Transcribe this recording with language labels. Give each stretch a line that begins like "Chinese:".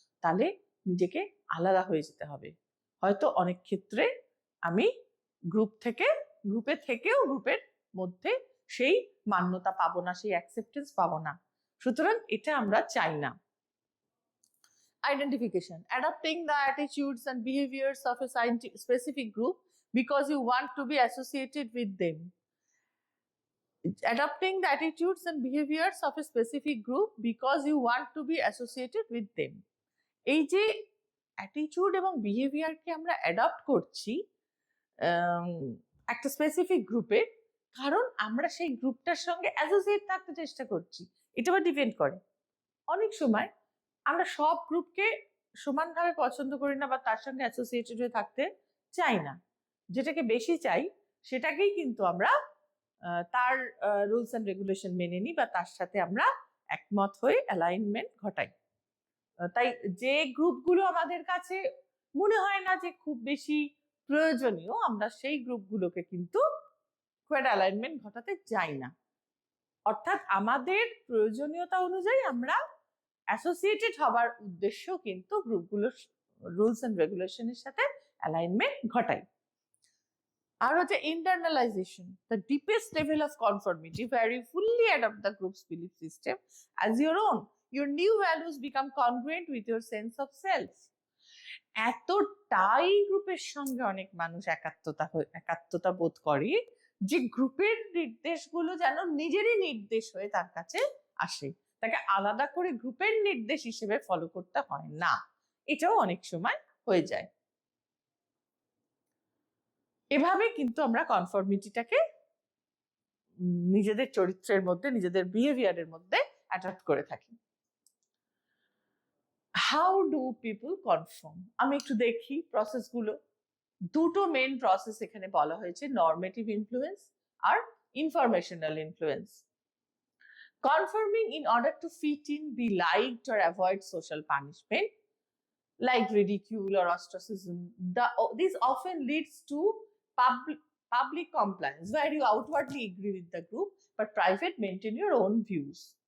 Bangla: তাহলে নিজেকে আলাদা হয়ে যেতে হবে। হয়তো অনেক ক্ষেত্রে আমি গ্রুপে থেকেও গ্রুপের মধ্যে সেই মান্যতা পাবো না, সেই অ্যাকসেপ্টেন্স পাবো না। সুতরাং এটা আমরা চাই না।
English: Identification: adopting the attitudes and behaviors of a specific group because you want to be associated with them. Adopting the attitudes and behaviors of a specific group because you want to be associated with them.
Bangla: এই যে attitude এবং বিহেভিয়ারকে আমরা adopt করছি একটা specific গ্রুপে, কারণ আমরা সেই গ্রুপটার সঙ্গে অ্যাসোসিয়েট থাকতে চেষ্টা করছি। এটা আবার ডিপেন্ড করে। অনেক সময় আমরা সব গ্রুপকে সমানভাবে পছন্দ করি না বা তার সঙ্গে অ্যাসোসিয়েটেড হয়ে থাকতে চাই না। যেটাকে বেশি চাই সেটাকেই কিন্তু আমরা তার রুলস অ্যান্ড রেগুলেশন মেনে নিই বা তার সাথে আমরা একমত হয়ে অ্যালাইনমেন্ট ঘটাই। তাই যে গ্রুপগুলো আমাদের কাছে মনে হয় না যে খুব বেশি প্রয়োজনীয়, আমরা সেই গ্রুপগুলোকে কিন্তু খুব একটা অ্যালাইনমেন্ট ঘটাতে যাই না। অর্থাৎ আমাদের প্রয়োজনীয়তা অনুযায়ী আমরা অ্যাসোসিয়েটেড হবার উদ্দেশ্য কিন্তু গ্রুপগুলোর রুলস অ্যান্ড রেগুলেশনের সাথে অ্যালাইনমেন্ট ঘটাই। আর হচ্ছে
English: Internalization, the deepest level of conformity where you fully adopt the group's belief system as your own. Your new values become congruent with your sense of self.
Bangla: এতটাই গ্রুপের সঙ্গে অনেক মানুষ একাত্মতা বোধ করে যে গ্রুপের নির্দেশগুলো যেন নিজেরই নির্দেশ হয়ে তার কাছে আসে, তাকে আলাদা করে গ্রুপের নির্দেশ হিসেবে ফলো করতে হয় না। এটাও অনেক সময় হয়ে যায়। এভাবে কিন্তু আমরা কনফর্মিটিটাকে নিজেদের চরিত্রের মধ্যে, নিজেদের বিহেভিয়ারের মধ্যে অ্যাডাপ্ট করে থাকি।
English: How do people conform?
Bangla: আমি একটু দেখি প্রসেসগুলো। দুটো মেন প্রসেস এখানে বলা হয়েছে, নরমেটিভ influence আর informational influence.
English: Conforming in order to fit in, be liked or avoid social punishment like ridicule or ostracism. This often leads to public compliance where you outwardly agree with the group but private maintain your own views.